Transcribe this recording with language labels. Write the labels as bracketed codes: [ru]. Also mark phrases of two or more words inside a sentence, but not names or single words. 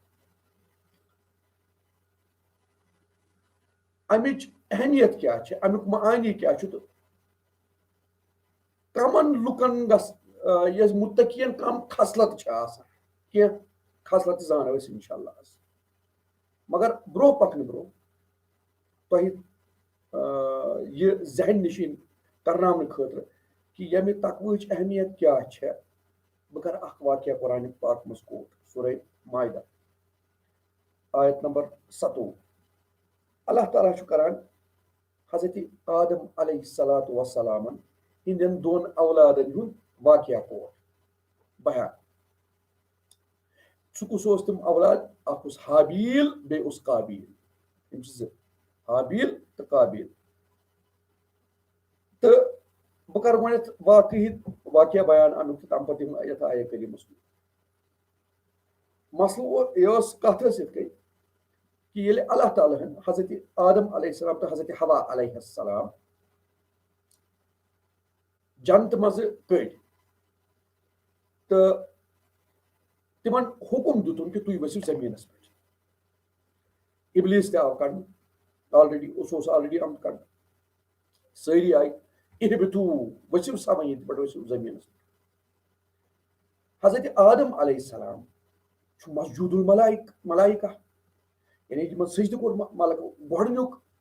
[ks] امِچ اہمیت کیٛاہ چھِ، امیُک معانی کیٛاہ چھُ، تہٕ کمن لُکن یۄس متقین کم خصلت چھِ آسان، کینٛہہ خصلتہٕ زانو أسۍ [ar] انشاء اللہ. [ks] مگر برونٛہہ پکنہٕ برونٛہہ تۄہہِ یہِ ذہن نشین کرناونہٕ خٲطرٕ کہِ ییٚمہِ تقوہٕچ اہمیت کیٛاہ چھےٚ، بہٕ کرٕ اکھ واقعہ قرآنِ پاک منٛز کوٹ. سورہ مائدہ آیت نمبر 27. اللہ تعالیٰ چھُ کران حضرت آدم [ar] علیہ الصلوۃ والسلام [ks] ہٕنٛدٮ۪ن دۄن اولادن ہُنٛد واقعہ کور بیان کس تم اولاد اخ حابیل بیس قابیل یم زٕ حابیل تو قابیل تو بہ کر گۄڈنٮ۪تھ واقعہ بیان امیُک تہٕ تمہِ پتہٕ یِم یتھ آیہ کریٖمس منٛز مسلہٕ یہِ ٲس کتھ ٲس یِتھ کٔنۍ کہ ییٚلہِ اللہ تعالیٰ ہن حضرت آدم [ar] علیہ السلام [ks] تو حضرت حوا [ar] علیہ السلام [ks] جنت مزٕ کٔڑۍ تہٕ تمن حکم دِتُن کہ تُہۍ ؤسِو زٔمیٖنس پٮ۪ٹھ ابلیٖس تہِ آو کڑنہٕ آلریڈی سُہ اوس آلریڈی آمُت کڑنہٕ سٲری آیہِ اِہبِتوٗ ؤسِو سا ییٚتہِ پٮ۪ٹھ ؤسِو زٔمیٖنس پٮ۪ٹھ حضرت آدم [ar] علیہ السلام [ks] چھُ [ar] مسجوٗد الملائکہ [ks] یعنی یِمن سجدٕ کوٚر ملکو گۄڈنیُک